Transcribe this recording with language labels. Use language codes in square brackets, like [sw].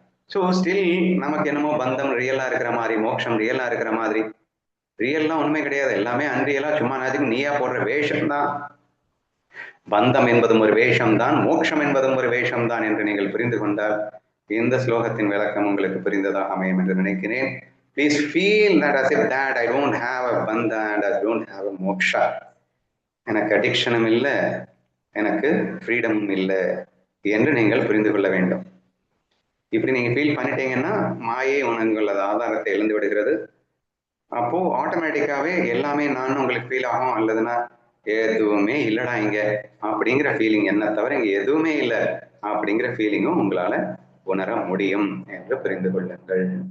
[ta] So still நமக்கு என்னமோ பந்தம் ரியலா இருக்கிற மாதிரி, மோட்சம் ரியலா இருக்கிற மாதிரி. ரியல்லாம் உண்மை கிடையாது, எல்லாமே அன்ரியலா சும்மா நாச்சுக்கு நீயா போடுற வேஷம் தான். பந்தம் என்பதும் ஒரு வேஷம் தான், மோட்சம் என்பதும் ஒரு வேஷம் தான் என்று நீங்கள் புரிந்து கொண்டால் இந்த ஸ்லோகத்தின் விளக்கம் உங்களுக்கு புரிந்ததாக அமையும் என்று நினைக்கிறேன். [en] Please feel that as if that I don't have a bandha and I don't have a moksha. [ta] எனக்கு அடிக்ஷனும் இல்லை, எனக்கு ஃப்ரீடமும் இல்லை. என்று நீங்கள் புரிந்து கொள்ள வேண்டும். இப்படி நீங்க ஃபீல் பண்ணிட்டீங்கன்னா மாயை உங்களது ஆதாரத்தை இழந்து விடுகிறது. அப்போ ஆட்டோமேட்டிக்காவே எல்லாமே நான் உங்களுக்கு ஃபீல் ஆகும். அல்லதுன்னா எதுவுமே இல்லடா இங்க அப்படிங்கிற ஃபீலிங், என்ன தவிர இங்க எதுவுமே இல்லை அப்படிங்கிற ஃபீலிங்கும் உங்களால உணர முடியும் என்று புரிந்து கொள்ளுங்கள்.